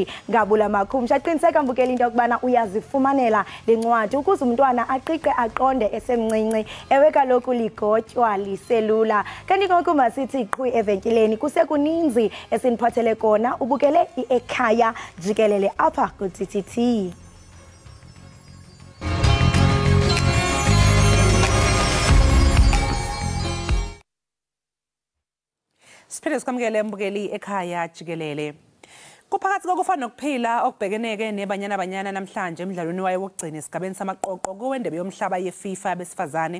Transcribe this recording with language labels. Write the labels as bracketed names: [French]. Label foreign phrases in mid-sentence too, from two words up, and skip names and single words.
[Xhosa] Ngabula makhumsha, aqiniseka mbukeli into kubana uyazifumanela le ncwadi ukuze umntwana aqiqe aqonde mncinci. Ewe kaloku ligotywa liselula. Kanti ngoku masithi iqhwi evenkileni kusekuninzi esiniphathele kona. Ubukele i-Ekhaya Jikelele apha ku-TTT. Siphinde sikamukele mbukeli Ekhaya Jikelele. [Zulu] Kuphakathi kokufana nokuphila okubhekeneke nebanyana namhlanje emidlalweni wayo wokugcina esigabeni samaqoqo kowendebe yomhlaba yeFIFA besifazane.